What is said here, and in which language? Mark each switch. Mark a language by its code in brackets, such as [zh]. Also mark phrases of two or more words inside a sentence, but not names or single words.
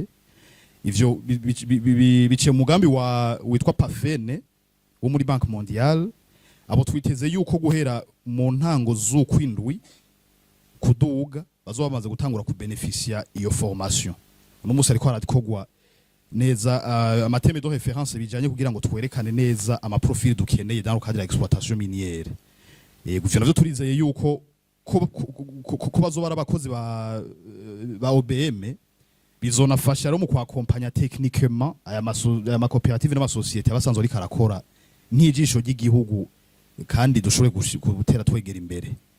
[rn] Ivyo biciye umugambi witwa Pafene wo muri Banque Mondiale, abo twiteze yuko guhera mu ntango z'ukwindwi kuduga bazoba bamaze gutangura ku beneficia iyo formation. Uno munsi ariko harakogwa neza amateme [fr] de référence [rn] bijanye kugira ngo twerekane neza ama profil dukeneye [fr] dans le cadre de l'exploitation minière. [rn] Guverinoma navyo turizeye yuko ko bazoba abakozi ba OBM bizonafasha rero mu kwakompanya techniquement aya makoperative n'amasosiyete abasanzwe ari karakora nk'ijisho ry'igihugu kandi dushobore gutera twegera imbere.